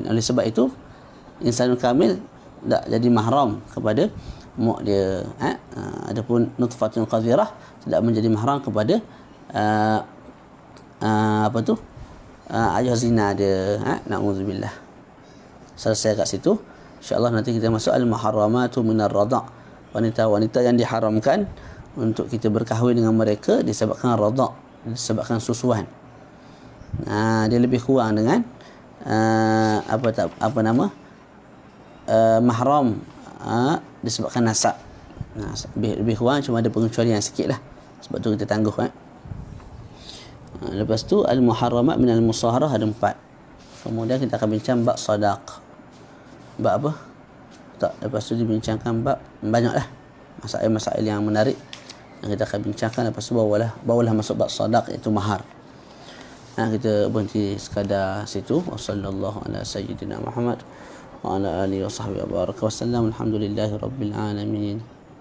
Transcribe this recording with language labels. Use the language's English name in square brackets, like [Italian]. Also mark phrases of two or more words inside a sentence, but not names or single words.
[Malay] Oleh sebab itu insan kamil tak jadi mahram kepada mak dia. Adapun [Arabic] نطفة قذرة [Malay] tidak menjadi mahram kepada ayah zina dia. Na'udzubillah. Selesai kat situ. InsyaAllah nanti kita masuk [Arabic] المحرمات من الرضاع'. [Malay] Wanita-wanita yang diharamkan untuk kita berkahwin dengan mereka disebabkan rada', disebabkan susuan. Dia lebih kurang dengan mahram disebabkan nasab. Lebih kurang, cuma ada pengecualian sikit lah. Sebab tu kita tangguh. Lepas tu [Arabic] المحرمات من المصاهرة [Malay] ada 4. Kemudian kita akan bincang bab sadaq. Bab apa? Tak, lepas tu dibincangkan bab banyaklah masail-masail yang menarik yang kita akan bincangkan. Lepas tu bawalah masuk bab sadaq, iaitu mahar. Kita berhenti sekadar situ. [Arabic] وصلى الله على سيدنا محمد وعلى آله وصحبه وبارك وسلم. الحمد لله رب العالمين.